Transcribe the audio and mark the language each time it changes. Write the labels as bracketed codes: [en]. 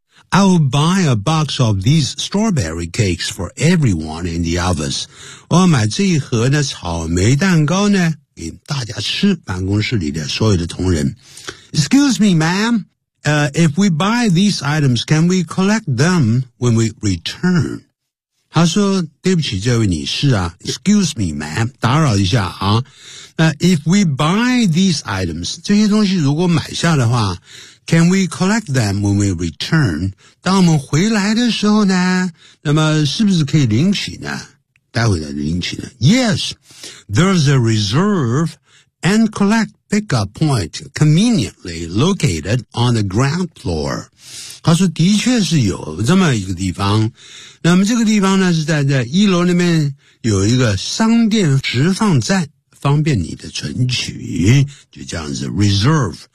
[en] I will buy a box of these strawberry cakes for everyone in the office. [zh] 我要买这一盒的草莓蛋糕呢，给大家吃，办公室里的所有的同仁。 [en] Excuse me, ma'am. If we buy these items, can we collect them when we return? [zh] 他说，对不起，这位女士啊。 [en] Excuse me, ma'am. [zh] 打扰一下啊。 [en] If we buy these items, [zh] 这些东西如果买下的话， [en] Can we collect them when we return? [zh] 当我们回来的时候呢，那么是不是可以领取呢？待会再领取呢。 [en] Yes, there's a reserve and collect pickup point conveniently located on the ground floor. [zh] 他说的确是有这么一个地方。那么这个地方呢是在一楼那边有一个商店直放站，方便你的存取，就这样子 reserve。